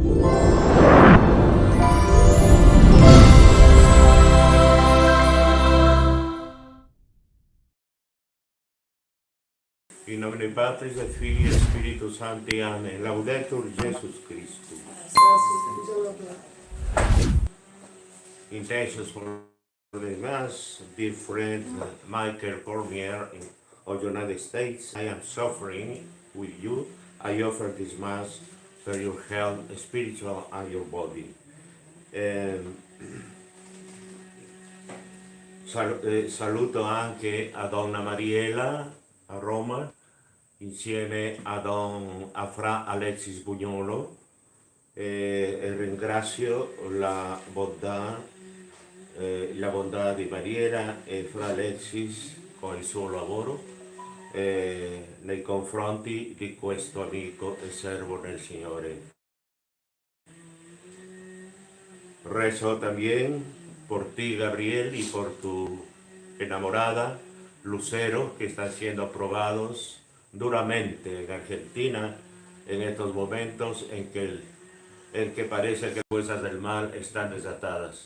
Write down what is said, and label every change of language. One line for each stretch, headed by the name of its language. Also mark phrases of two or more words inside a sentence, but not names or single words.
Latin: In nomine Patris et Filii et Spiritus Sancti. Amen. Laudetur Jesus Christus.
English: Intentions for the Mass, dear friend Michael Cormier of the United States. I am suffering with you. I offer this Mass for your health, spiritual, and your body.
Italian: Saluto anche a Donna Mariela a Roma, insieme a Fra Alexis Bugnolo, e ringrazio la bontà di Mariela e Fra Alexis con il suo lavoro nei confronti di questo amico e servo del Signore.
Spanish: Rezo también por ti, Gabriel, y por tu enamorada, Lucero, que están siendo aprobados duramente en Argentina en estos momentos en que parece que las fuerzas del mal están desatadas.